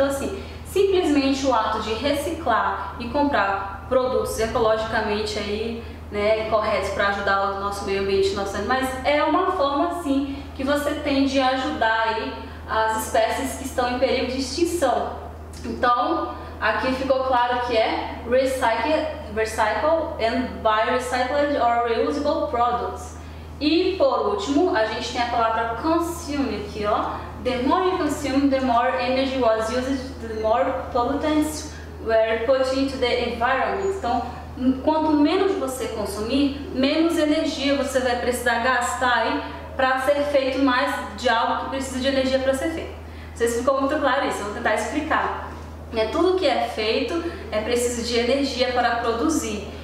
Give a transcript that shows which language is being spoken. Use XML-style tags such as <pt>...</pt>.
<pt>Então, assim, simplesmente o ato de reciclar e comprar produtos ecologicamente aí, né, corretos para ajudar o nosso meio ambiente, nossos animais, é uma forma sim que você tem de ajudar aí as espécies que estão em perigo de extinção. Então, aqui ficou claro que é</pt> <en>recycle and buy recycled or reusable products.</en> <pt>E por último, a gente tem a palavra consume aqui, ó.</pt> <en>The more you consume, the more energy was used, the more pollutants were put into the environment.</en> <pt>Então, quanto menos você consumir, menos energia você vai precisar gastar aí para ser feito mais de algo que precisa de energia para ser feito. Não sei se ficou muito claro isso, eu vou tentar explicar. Tudo que é feito é preciso de energia para produzir.</pt>